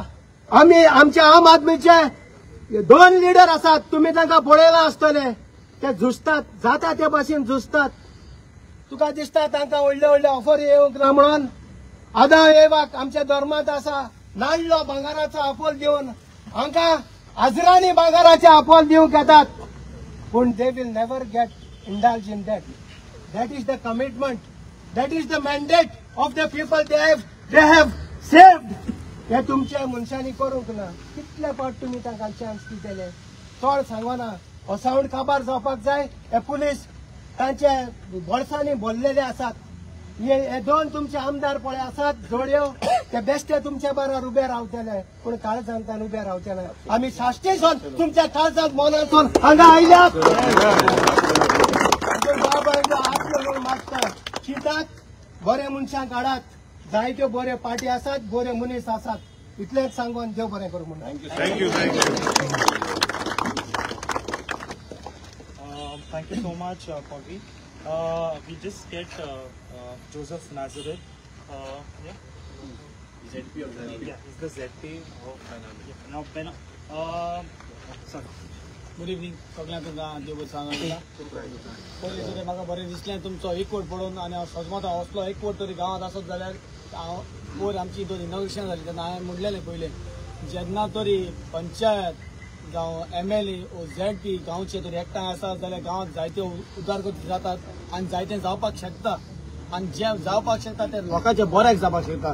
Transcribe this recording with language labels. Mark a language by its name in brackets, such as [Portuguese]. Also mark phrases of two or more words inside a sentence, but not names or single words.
[Konkani] आमी आमच्या आम आदमीचे 2 लिडर आसात, तुम्ही तांकां पळयलां आसतले, ते झुजतात, जाता ते भाशेन झुजतात। तुका दिसता तांकां व्हडले ऑफर येवंक ना म्हणून? आदां येवाक आमच्या धर्मांत आसा नाडलो भांगाराचो आपोल दिवन हांकां हजरांनी भांगाराचे आपोल दिवंक येतात, पूण [English] they will never get indulge in that. That is the commitment, that is the mandate of the people they have saved. [Konkani] हे तुमच्या मनशांनी करूंक ना। कितले फावट तुम्ही तांकां चान्स दितले? चड सांगना। हो सावंड काबार जावपाक जाय। हे पुलीस तांचे बोळसांनी भरलेले आसात। हे 2 तुमचे आमदार पळय आसात जोड्यो, ते बेश्टे तुमच्या बरोबर उबे रावतले पूण काळजांतान उबे रावतले। आमी साश्टीसून तुमच्या काळजांत मोनासून हांगा आयल्यात। हात जोडून मागता चिंतात बरे मनशांक हाडात, जायत्यो बऱ्यो पार्टी आसात, बरे मनीस आसात। इतलेंच सांगून देव बरें करूं म्हणून [English] thank you so much, Poggy. We just get Joseph Nazareth. ZP of Penang. Yeah, he's the ZP of Penang. Yeah, now Penang. Sorry. good evening [Konkani] सगळ्यांक देव सांगता। पयलीं तरी म्हाका बरें दिसलें तुमचो एकवट पळोवन आनी हांव सजमता वचलो एकवट तरी गांवांत आसत जाल्यार हांव वयर आमची दोन इनॉग्रेशन जाली तेन्ना हांवें म्हणलेलें पयलें जेन्ना तरी पंचायत जावं MLA ओ ZP गांवचे तरी एकठांय आसात जाल्यार गांवांत जायत्यो उदारगती जातात आनी जायतें जावपाक शकता आनी जें जावपाक शकता तें लोकांच्या बऱ्याक जावपाक शकता।